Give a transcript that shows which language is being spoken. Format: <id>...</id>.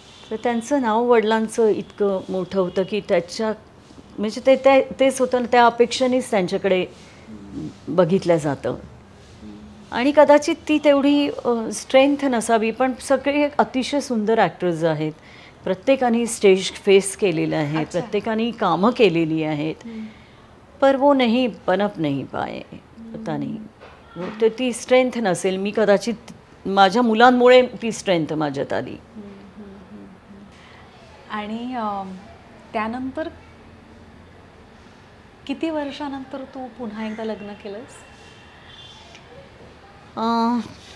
<mr>तर त्यांचं नाव वडिलांचं इतकं मोठं होतं की त्याच्या म्हणजे तेच होतं ना, त्या अपेक्षेनेच त्यांच्याकडे बघितलं जातं. आणि कदाचित ती तेवढी स्ट्रेंथ नसावी, पण सगळे अतिशय सुंदर ॲक्टर्स आहेत. प्रत्येकाने स्टेज फेस केलेलं आहे, प्रत्येकाने कामं केलेली आहेत.</mr> <hi>पर वो नहीं पनप नहीं पाए, पता नहीं,</hi> <mr>तर ती स्ट्रेंथ नसेल. मी कदाचित माझ्या मुलांमुळे ती स्ट्रेंथ माझ्यात आली. आणि त्यानंतर किती वर्षानंतर तू पुन्हा एकदा लग्न केलंस?</mr>